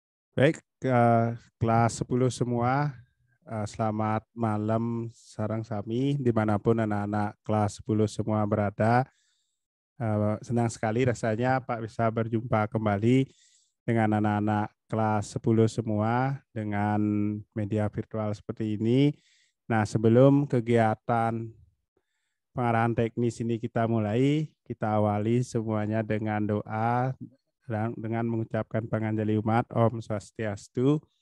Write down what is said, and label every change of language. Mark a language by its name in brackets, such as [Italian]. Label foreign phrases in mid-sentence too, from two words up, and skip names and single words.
[Indonesian] Baik, kelas 10 semua, selamat malam [Balinese] sarang sami [Indonesian] dimanapun anak-anak kelas 10 semua berada. Senang sekali rasanya Pak bisa berjumpa kembali dengan anak-anak kelas 10 semua dengan media virtual seperti ini. Nah, sebelum kegiatan pengarahan teknis ini kita mulai, kita awali semuanya dengan doa dan dengan mengucapkan panganjali umat Om Swastiastu.